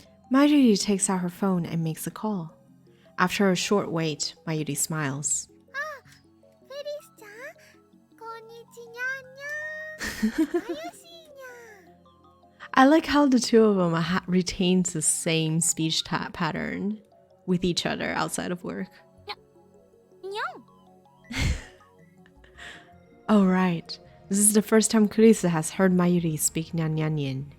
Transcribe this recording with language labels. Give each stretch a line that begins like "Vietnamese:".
English: Mayuri takes out her phone and makes a call. After a short wait, Mayuri smiles.
Japanese: フェリスちゃん、こんにちにゃんにゃん。あゆしいにゃん。
English: I like how the two of them retains the same speech pattern with each other outside of work.
Japanese: にゃん。
English: Oh right, this is the first time Kurisu has heard Mayuri speak Nyanyanyin.